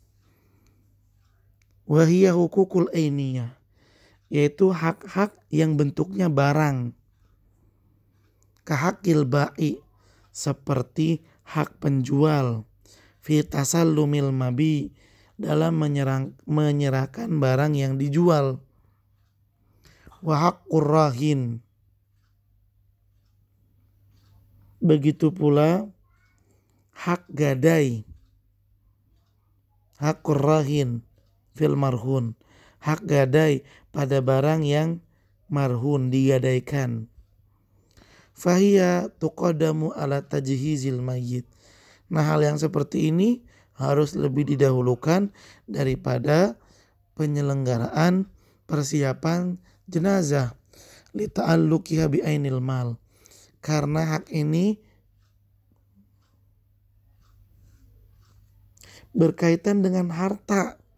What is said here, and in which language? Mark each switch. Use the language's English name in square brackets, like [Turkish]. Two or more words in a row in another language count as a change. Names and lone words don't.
[Arabic] وهي الحقوق العينية, [Indonesian] yaitu hak-hak yang bentuknya barang. [Arabic] كحق البائع, [Indonesian] seperti hak penjual. [Arabic] في تسلم المبيع, [Indonesian] dalam menyerahkan barang yang dijual. [Arabic] وحق الراهن, [Indonesian] begitu pula hak gadai. [Arabic] حق الراهن في المرهون, [Indonesian] hak gadai pada barang yang marhun, digadaikan. [Arabic] فهي تقدم على تجهيز الميت. [Indonesian] Nah, hal yang seperti ini harus lebih didahulukan daripada penyelenggaraan persiapan jenazah [Arabic] لتعلقها بعين المال, [Indonesian] karena hak ini berkaitan dengan harta.